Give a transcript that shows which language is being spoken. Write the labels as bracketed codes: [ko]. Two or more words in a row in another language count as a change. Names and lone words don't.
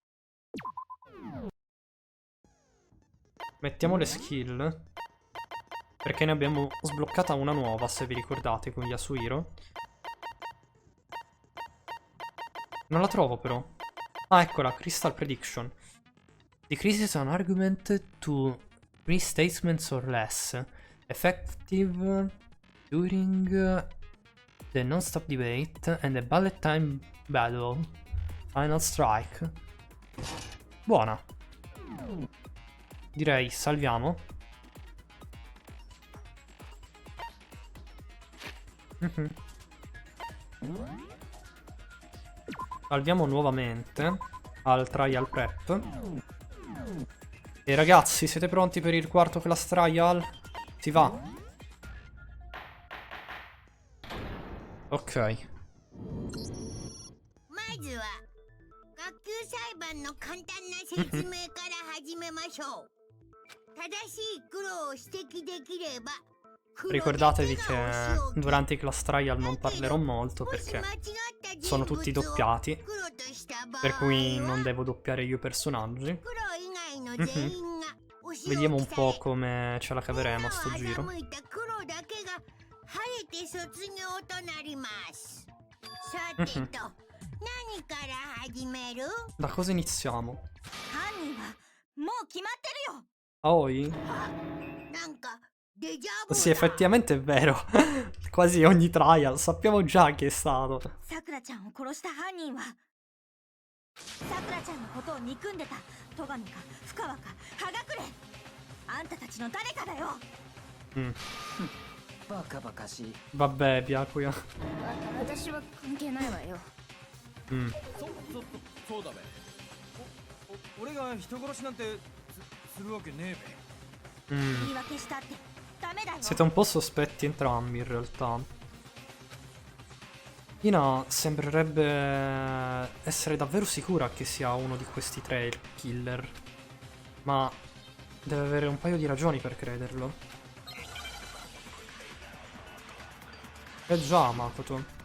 [it] Mettiamo le skill. Perché ne abbiamo sbloccata una nuova, se vi ricordate, con Yasuhiro. Non la trovo però. Ah, eccola, Crystal Prediction. [en] Decreases an argument to 3 statements or less. Effective during the non-stop debate and the bullet time battle. Final strike. [it] Buona. Direi salviamo. Salviamo nuovamente al [en] trial prep. [it] E ragazzi, siete pronti per il quarto [en] class trial? [it] Si va. Ok. [ja] まずは学級裁判の簡単な説明から始めましょう。正しい黒を指摘できれば [it] Ricordatevi che durante i [en] class trial [it] non parlerò molto perché sono tutti doppiati, per cui non devo doppiare io i personaggi. Vediamo un po' come ce la caveremo a sto giro. Da cosa iniziamo? Aoi? Sì, effettivamente è vero. Quasi ogni trial sappiamo già chi è stato. [ja] さくらちゃんを殺した犯人はさくらちゃんのことを憎んでた戸上か深川か葉隠れあんたたちの誰かだよバカバカしい。 [it] Vabbè, Byakuya. [ja] 私は関係ないわよそうだべ。俺が人殺しなんてするわけねえべ。言い訳したってダメだよ [it] Siete un po' sospetti entrambi in realtà. Ina sembrerebbe essere davvero sicura che sia uno di questi tre il killer. Ma deve avere un paio di ragioni per crederlo. Già, Makoto.